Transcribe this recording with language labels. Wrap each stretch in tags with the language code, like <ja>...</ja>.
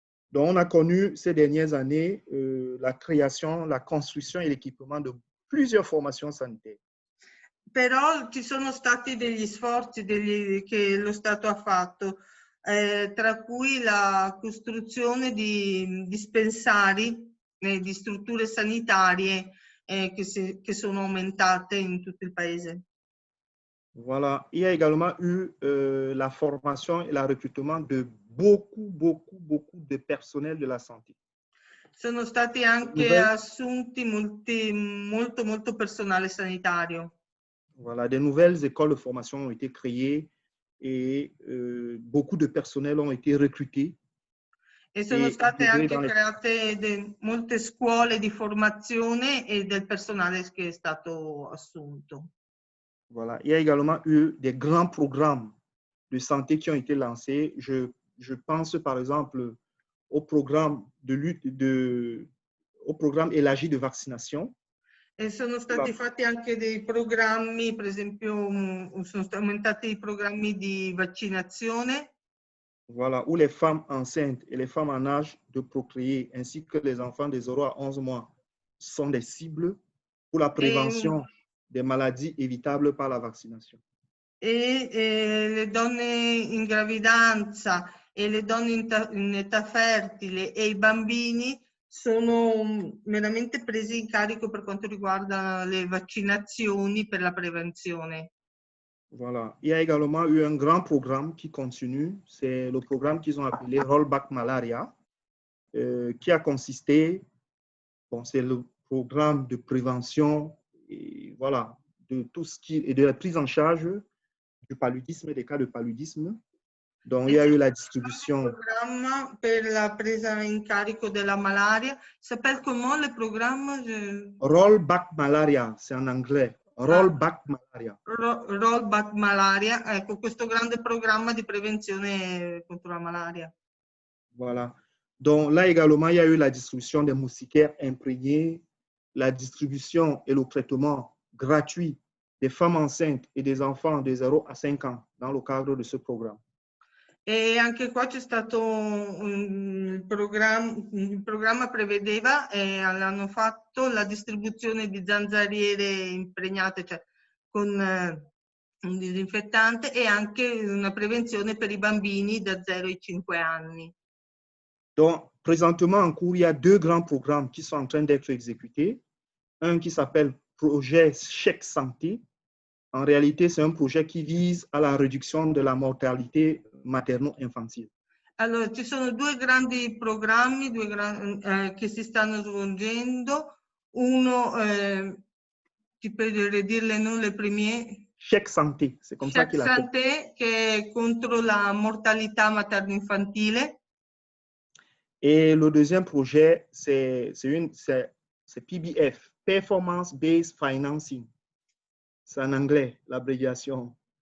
<fr>Donc, on a connu ces dernières années la création, la construction et l'équipement de plusieurs formations sanitaires.</fr> <it>Però ci sono stati degli sforzi che lo Stato ha fatto, tra cui la costruzione di dispensari, di strutture sanitarie che sono aumentate in tutto il paese.</it> <fr>Voilà. Il y a également eu la formation et le recrutement de beaucoup de personnel de la santé.</fr> <it>Sono stati anche assunti molto personale sanitario.</it> <fr>Voilà, des nouvelles écoles de formation ont été créées et beaucoup de personnel ont été recrutés.</fr> <it>E sono state anche create molte scuole di formazione e del personale che è stato assunto.</it> <fr>Voilà. Il y a également eu des grands programmes de santé qui ont été lancés. Je pense par exemple au programme de lutte au programme élargi de vaccination.</fr> <it>E sono stati fatti anche dei programmi, per esempio sono aumentati i programmi di vaccinazione.</it> <fr>Voilà, où les femmes enceintes et les femmes en âge de procréer, ainsi que les enfants de 0 à 11 mois, sont des cibles pour la prévention des maladies évitables par la vaccination.</fr> <it>Le donne in gravidanza e le donne in età fertile e i bambini sono veramente presi in carico per quanto riguarda le vaccinazioni per la prevenzione.</it> <fr>Voilà. Il y a également eu un grand programme qui continue. C'est le programme qu'ils ont appelé Rollback Malaria, qui a consisté, bon, c'est le programme de prévention et voilà, de tout ce qui est de la prise en charge du paludisme, des cas de paludisme Donc, il y a eu la distribution. Le programme</fr> <it>per la presa in carico della malaria.</it> <fr>S'appelle comment le programme? Rollback Malaria, c'est en anglais. Rollback Malaria.</fr> <it>Rollback Malaria, ecco, questo grande programma di prevenzione contro la malaria.</it> <fr>Voilà. Donc là également, il y a eu la distribution des moustiquaires imprégnés, la distribution et le traitement gratuit des femmes enceintes et des enfants de 0 à 5 ans dans le cadre de ce programme.</fr> <it>E anche qua c'è stato il programma prevedeva e hanno fatto la distribuzione di zanzariere impregnate, cioè con un disinfettante, e anche una prevenzione per i bambini da 0 ai 5 anni.</it> <fr>Donc, présentement en cours, il y a deux grands programmes qui sont en train d'être exécutés. Un qui s'appelle Projet Chèque Santé. En réalité, c'est un projet qui vise à la réduction de la mortalité materno-infantile.</fr> <it>Allora, ci sono due grandi programmi che si stanno svolgendo. Uno,</it> <fr>ti peux dire les noms les premiers? Chèque Santé, c'est comme ça qu'il appelle.</fr> <it>Santé, che è contro la mortalità materno-infantile.</it> <fr>Et le deuxième projet, c'est PBF, Performance Based Financing. C'est en anglais, l'abréviation.</fr>